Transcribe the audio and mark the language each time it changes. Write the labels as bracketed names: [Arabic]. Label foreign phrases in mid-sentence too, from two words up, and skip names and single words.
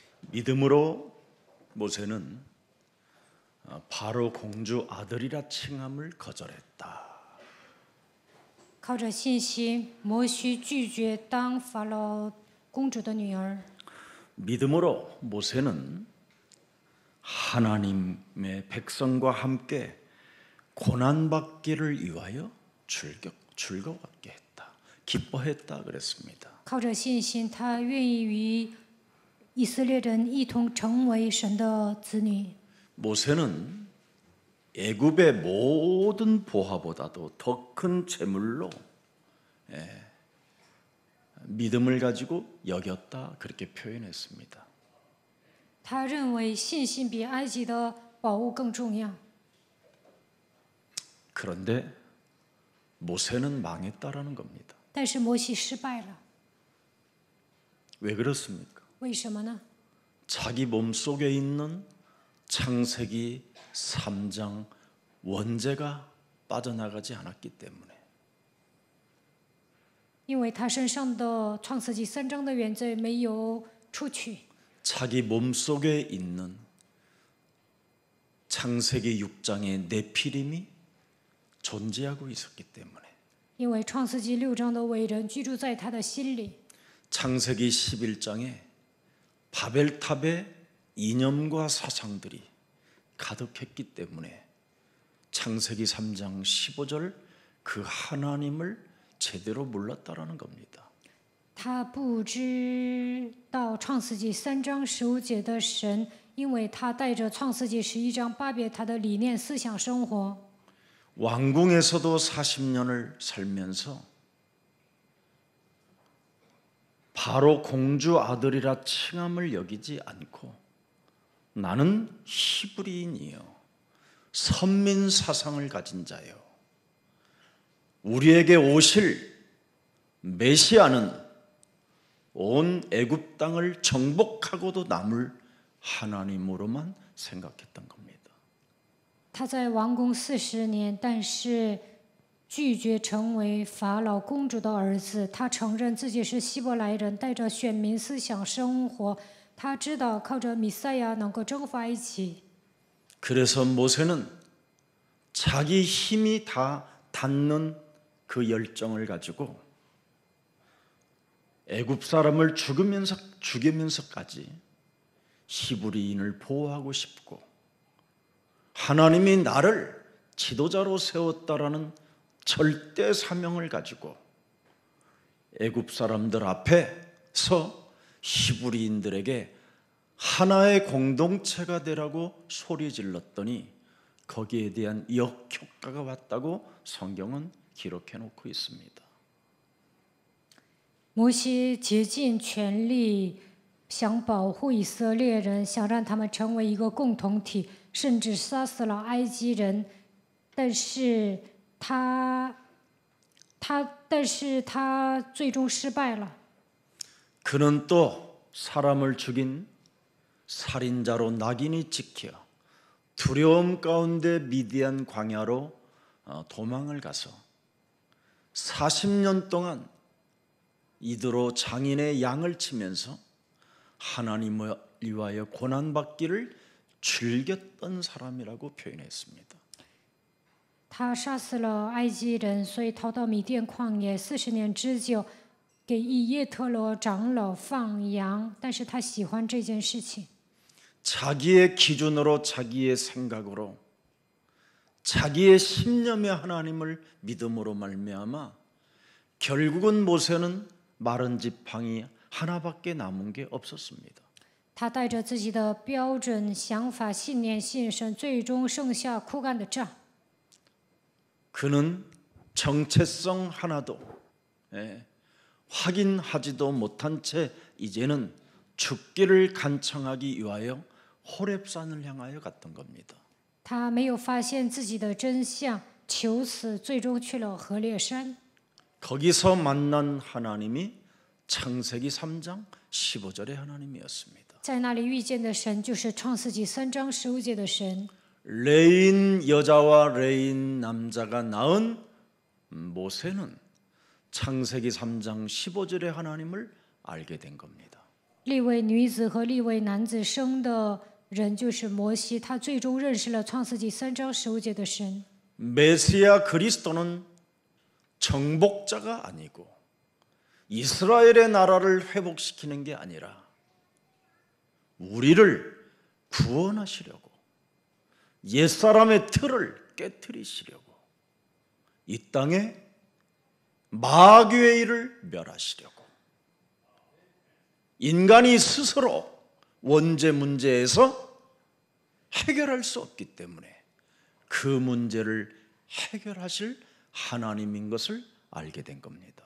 [Korean] 믿음으로 모세는 바로 공주 아들이라 칭함을 거절했다. [Chinese] 靠着信心，摩西拒绝当法老公主的女儿。 [Korean] 믿음으로 모세는 하나님의 백성과 함께 고난받기를 위하여 즐거웠게 했다. 기뻐했다 그랬습니다. [Chinese] 靠着信心，他愿意与以色列人一同成为神的子女。 [Korean] 모세는 애굽의 모든 보화보다도 더 큰 재물로 믿음을 가지고 여겼다 그렇게 표현했습니다. [Chinese] 他认为信心比埃及的宝物更重要。 [Korean] 그런데 모세는 망했다라는 겁니다. [Chinese] 但是摩西失败了， [Korean] 왜 그렇습니까? [Chinese] 为什么呢？ [Korean] 자기 몸속에 있는 창세기 3장 원죄가 빠져나가지 않았기 때문에. [Chinese] 因为他身上的创世纪3章的原罪没有出去。 [Korean] 자기 몸속에 있는 창세기 6장의 네피림이 존재하고 있었기 때문에. [Chinese] 因为创世纪6章的伟人居住在他的心里。 [Korean] 창세기 11장에 바벨탑의 이념과 사상들이 가득했기 때문에 창세기 3장 15절 그 하나님을 제대로 몰랐다라는 겁니다. [Chinese] 他不知道创世纪3章15节的神，因为他带着创世纪11章巴别塔的理念思想生活。 [Korean] 왕궁에서도 40년을 살면서 바로 공주 아들이라 칭함을 여기지 않고 나는 히브리인이요 선민 사상을 가진 자요 우리에게 오실 메시아는 온 애굽 땅을 정복하고도 남을 하나님으로만 생각했던 겁니다. [Chinese] 他在王宫40年，但是拒绝成为法老公主的儿子。他承认自己是希伯来人，带着选民思想生活。他知道靠着弥赛亚能够征服埃及。 [Korean] 그래서 모세는 자기 힘이 다 닿는 그 열정을 가지고 애굽 사람을 죽이면서까지 히브리인을 보호하고 싶고 하나님이 나를 지도자로 세웠다라는 절대 사명을 가지고 애굽 사람들 앞에서 히브리인들에게 하나의 공동체가 되라고 소리 질렀더니 거기에 대한 역효과가 왔다고 성경은 기록해 놓고 있습니다. [Chinese] 摩西竭尽全力想保护以色列人，想让他们成为一个共同体，甚至杀死了埃及人。但是他最终失败了。 [Korean] 그는 또 사람을 죽인 살인자로 낙인이 찍혀 두려움 가운데 미디안 광야로 도망을 가서 40년 동안 이더로 장인의 양을 치면서 하나님을 위하여 고난받기를 즐겼던 사람이라고 표현했습니다. [Chinese] 他杀死了埃及人，所以逃到米甸旷野40年之久，给以叶特罗长老放羊。但是他喜欢这件事情。 [Korean] 자기의 기준으로 자기의 생각으로 자기의 신념의 하나님을 믿음으로 말미암아 결국은 모세는 마른 지팡이 하나밖에 남은 게 없었습니다. [Chinese] 他带着自己的标准、想法、信念信神，最终剩下枯干的杖。 [Korean] 그는 정체성 하나도 확인하지도 못한 채 이제는 죽기를 간청하기 위하여 호렙산을 향하여 갔던 겁니다. [Chinese] 他没有发现自己的真相，求死，最终去了何烈山。 [Korean] 거기서 만난 하나님이 창세기 3장 15절의 하나님이었습니다. [Chinese] 在那里遇见的神，就是创世纪3章15节的神。 [Korean] 레인 여자와 레인 남자가 낳은 모세는 창세기 3장 15절의 하나님을 알게 된 겁니다. [Chinese] 利未女子和利未男子生的人就是摩西，他最终认识了创世纪3章15节的神。 [Korean] 메시아 그리스도는 정복자가 아니고 이스라엘의 나라를 회복시키는 게 아니라 우리를 구원하시려고 옛사람의 틀을 깨트리시려고 이 땅에 마귀의 일을 멸하시려고 인간이 스스로 원죄 문제에서 해결할 수 없기 때문에 그 문제를 해결하실 하나님인 것을 알게 된 겁니다.